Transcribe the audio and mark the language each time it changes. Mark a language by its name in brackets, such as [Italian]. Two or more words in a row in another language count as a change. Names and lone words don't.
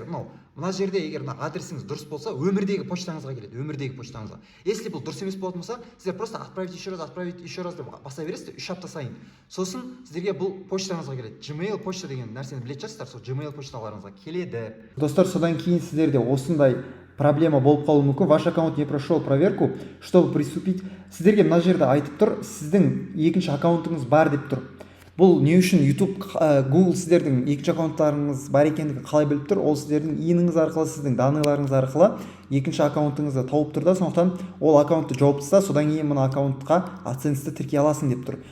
[Kazakh] Мына жерде егер мына адресіңіз дұрыс болса, өмірдегі почтаңызға келеді. Если бұл дұрыс емес болатын болса, сіздер [Russian] просто отправить еще раз [Kazakh] деп баса бересіздер 3 апта сайын. Сосын сіздерге бұл почтаңызға келеді. Gmail почта деген нәрсені білетін шығарсыздар, сол Gmail почталарыңызға келеді. Достар, содан кейін сіздерде осындай проблема болып қалуы мүмкін. [Russian] Ваш аккаунт не прошел проверку, чтобы приступить. [Kazakh] Сіздерге мына жерде айтып тұр, сіздің екінші аккаунтыңыз бар деп тұр. Бұл не үшін? YouTube, Google сіздердің екінші аккаунттарыңыз бар екендігін қалай біліп тұр? Ол сіздердің иініңіз арқылы, сіздің данныйларыңыз арқылы екінші аккаунтыңызды тауып тұр да, сондықтан ол аккаунтты жауып тастаса, содан кейін мына аккаунтқа AdSense-ті тіркей аласың деп тұр.